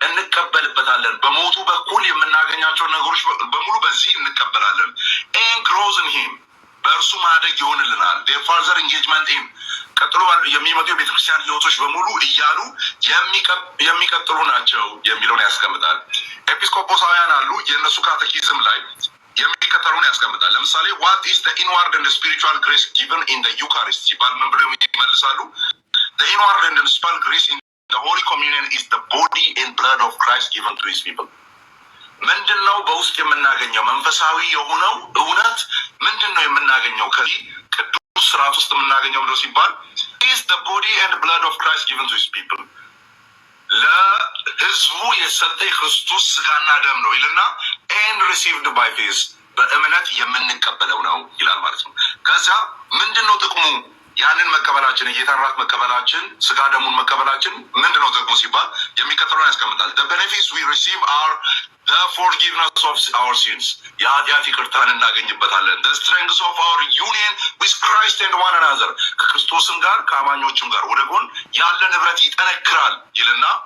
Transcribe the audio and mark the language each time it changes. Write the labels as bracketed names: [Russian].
[Amharic] እንቀበልበታለን። በሞቱ በኩል የምናገኛቸው ነገሮች በሙሉ በዚህ እንቀበላለን። [English] ኤን ግሮዝ ኢን ሂም [Amharic] በእርሱ ማደግ ይሆንልናል። [English] ፋርዘር ኢንጌጅመንት ኢን [Amharic] ቀጥሎ የሚመጡ የቤተክርስቲያን ህይወቶች በሙሉ እያሉ የሚቀጥሉ ናቸው የሚለውን ያስቀምጣል። ኤጲስቆጶሳውያን አሉ። የእነሱ ካቴኪዝም ላይ የሚከተሉን ያስቀምጣል። ለምሳሌ [English] what is the inward and spiritual grace given in the Eucharist [Amharic] ሲባል ምን ብለው ይመልሳሉ? [English] the inward and spiritual grace in the Holy Communion is the body and blood of Christ given to his people [Amharic] ምንድን ነው በውስጥ የምናገኘው መንፈሳዊ የሆነው እውነት ምንድን ነው የምናገኘው ከዚህ ቅዱስ ስርዓት ውስጥ የምናገኘው ብለው ሲባል [English] is the body and blood of Christ given to his people [Amharic] ለህዝቡ የሰጠ የክርስቶስ ስጋና ደም ነው ይልና [English] and received by faith [Amharic] በእምነት የምንቀበለው ነው ይላል ማለት ነው። ከዛ ምንድን ነው ጥቅሙ? ያንን መቀበላችን የጌታን ራት መቀበላችን ስጋ ደሙን መቀበላችን ምንድን ነው ጥቅሙ ሲባል የሚከተለውን ያስቀምጣል። [English] the benefits we receive are the forgiveness of our sins [Amharic] የኃጢአት ይቅርታን እናገኝበታለን። [English] the strength of our union with Christ and one another [Amharic] ከክርስቶስም ጋር ከአማኞችም ጋር ወደ ጎን ያለ ንብረት ይጠነክራል ይልና